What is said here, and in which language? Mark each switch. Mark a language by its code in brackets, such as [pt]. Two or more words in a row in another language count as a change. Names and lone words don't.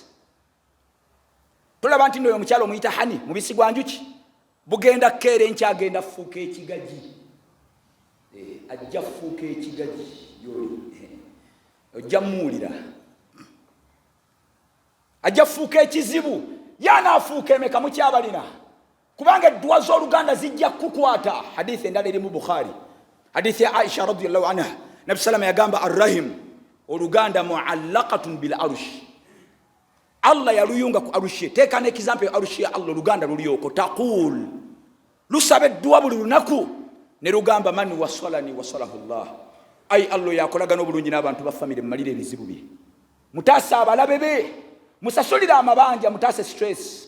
[lg] Tolaba nti nno oyo omukyala omuyita hani mubisi gwa njuki, bugenda keera enkya agenda fuuka ekigaji, ajja fuuka ekigaji ojja muwulira, ajja fuuka ekizibu, yanaafuuka emeka mukyabalina, kubanga eddwa z'Oluganda zijja kukwata. Hadithi endala eri mu Bukhari, hadithi ya Aisha [ar] رضي الله عنها, [lg] Nabi salama yagamba arrahim Oluganda [ar] معلقة بالعرش, [lg] Allah yaluyunga ku arushi. Teeka n'ekizampe arushi ya Allah Oluganda lulyoko, taqul lusaba eddwa buli lunaku ne lugamba [ar] من وصلني وصله الله, [lg] ay Allah yakolagana obulungi n'abantu ba famire mmalire ebizibu bye, mutaase abalabe be, musasulire amabanja, mutaase stress.